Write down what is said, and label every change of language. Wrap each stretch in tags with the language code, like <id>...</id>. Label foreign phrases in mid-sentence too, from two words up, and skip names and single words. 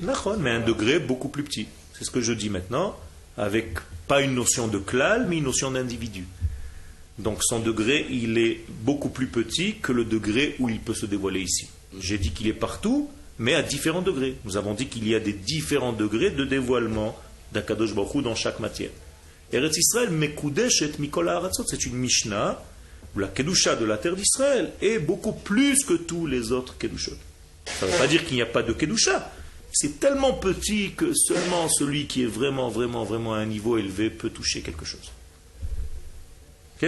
<fr>Mais à un degré beaucoup plus petit. C'est ce que je dis maintenant, avec pas une notion de klal, mais une notion d'individu. Donc son degré, il est beaucoup plus petit que le degré où il peut se dévoiler ici. J'ai dit qu'il est partout, mais à différents degrés. Nous avons dit qu'il y a des différents degrés de dévoilement d'</fr> <he>הקדוש ברוך הוא</he> <fr>dans chaque matière.</fr> <he>ארץ ישראל מקודשת מכל הארצות,</he> <fr>c'est une Mishnah où la kedusha de la terre d'Israël est beaucoup plus que tous les autres kedushot. Ça ne veut pas dire qu'il n'y a pas de kedusha. C'est tellement petit que seulement celui qui est vraiment, vraiment, vraiment à un niveau élevé peut toucher quelque chose. Ok?</fr>